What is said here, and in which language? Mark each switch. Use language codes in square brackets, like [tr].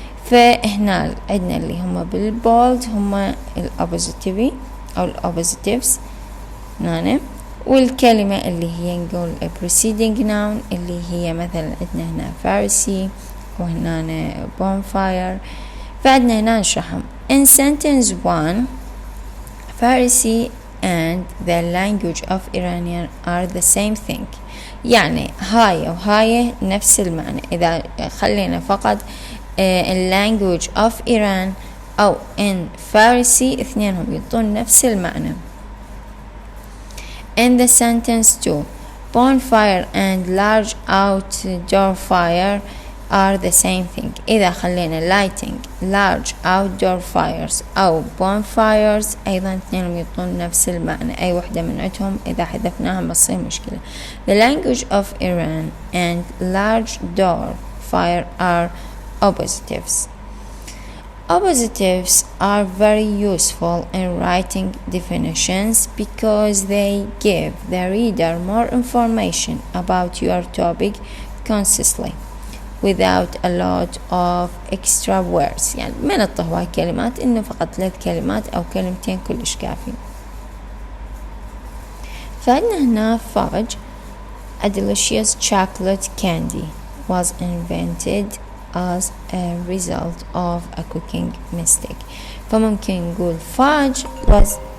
[ar] فهنا عندنا اللي هم بالبولد هم الoppositive أو الoppositives هنا، والكلمة اللي هي نقول [en] preceding noun [ar] اللي هي مثلا عندنا هنا فارسي وهنا bonfire. فعندنا هنا نشرحهم. [en] In sentence 1, Farsi and the language of Iranian are the same thing. [ar] يعني هاي وهاي نفس المعنى. إذا خلينا فقط [en] in language of Iran [ar] أو [en] in Farsi [ar] اثنينهم يعطون نفس المعنى. [en] In the sentence 2, bonfire and large outdoor fire are the same thing. [ar] إذا خلينا [en] lighting large outdoor fires [ar] أو bonfires أيضا اثنينهم يعطون نفس المعنى. أي وحدة من عندهم إذا حذفناها بتصير مشكلة. [en] The language of Iran and large door fire are oppositives. Oppositives are very useful in writing definitions because they give the reader more information about your topic concisely without a lot of extra words. [ar] يعني ما نطه هواي كلمات، إنه فقط 3 كلمات أو كلمتين كلش كافي. فعندنا هنا [en] fudge, a delicious chocolate candy, was invented as a result of a cooking mistake. [ar] فممكن نقول [en] fudge was